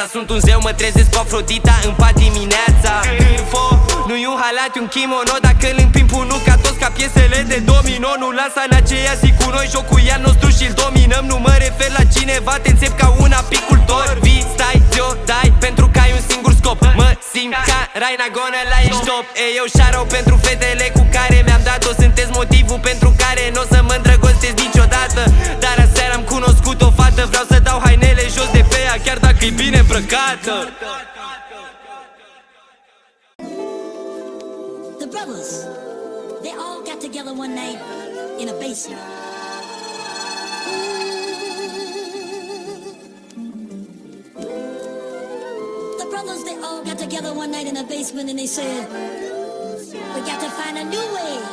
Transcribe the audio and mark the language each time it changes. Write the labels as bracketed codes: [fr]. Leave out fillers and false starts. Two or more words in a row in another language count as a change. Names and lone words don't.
[ro] Sunt un zeu, mă trezesc cu Afrodita în pat dimineața. Târfo, nu-i un halat, un kimono. Dacă îl împing punul ca toți, ca piesele de domino. Nu lansa în aceea zi cu noi, jocul e al nostru și-l dominăm. Nu mă refer la cineva, te înțep ca un apicultor. Vii, stai, ți-o dai, pentru că ai un singur scop. Mă simt ca Raina Gonă la Eștop. Ei, eu shout-out pentru fetele cu care mi-am dat-o. Sunteți motivul pentru care n-o să mă îndrăgostesc niciodată. Dar aseară am cunoscut o fată, vreau să dau hainele jos de pe ea, chiar dacă e bine îmbrăcată. [en] The brothers, they all got together one night in a basement. The brothers, they all got together one night in a basement and they said, we got to find a new way.